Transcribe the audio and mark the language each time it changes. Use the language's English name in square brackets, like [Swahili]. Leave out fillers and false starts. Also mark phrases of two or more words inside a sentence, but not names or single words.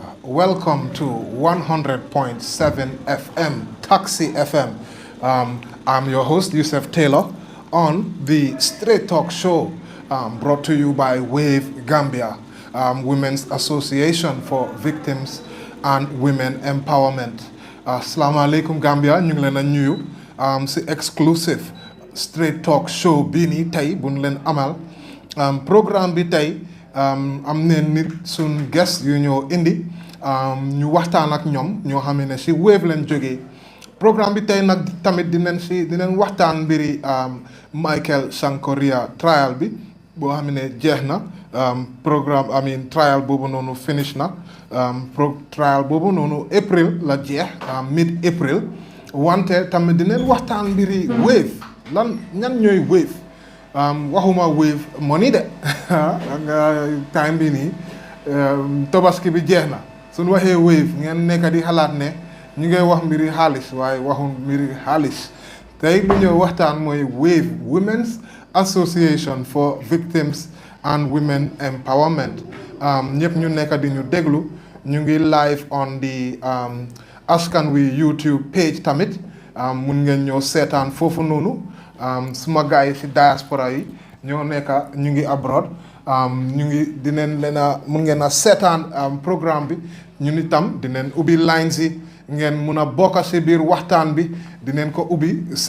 [English] Welcome to 100.7 FM, Taxi FM. I'm your host Yusuf Taylor on the Straight Talk Show brought to you by WAVE Gambia, Women's Association for Victims and Women Empowerment. [Arabic] السلام عليكم Gambia. [Wolof] Ñu ngi leen a nuyu si exclusive Straight Talk Show bii nii tey bu ñu leen amal programme bi tey am neen nit suñ guest yu ñoo indi ñu waxtaan ak ñoom ñoo xam ne si Wave leen jógee programme bi tey nag tamit dinañ waxtaan mbiri Michael Sang Correa trial bi boo xam ne jeex na [English] programme trial [Wolof] boobu noonu finish na trial boobu noonu April la jeex mid April wante tamit dinañ waxtaan mbiri Wave lan ñan ñooy Wave waxuma Wave money de time bi nii tobaski bi jeex na suñ waxee Wave ngeen nekk di xalaat ne ñu ngay wax mbiri xaalis waaye waxu mbiri xaalis tey lu ñëw waxtaan mooy WAVE Women's Association for Victims and Women Empowerment ñëpp ñu nekk di ñu déglu ñu ngi [English] live on the Askanwi YouTube page [Wolof] tamit mun ngeen ñëw seetaan foofu noonu suma gars yi si diaspora yi ñoo nekk ñu ngi abroad ñu ngi dinañ leen a mun ngeen a seetaan programme bi ñun itam dinañ ubbi lines yi ngeen mun a bokk si biir waxtaan bi dinañ ko ubbi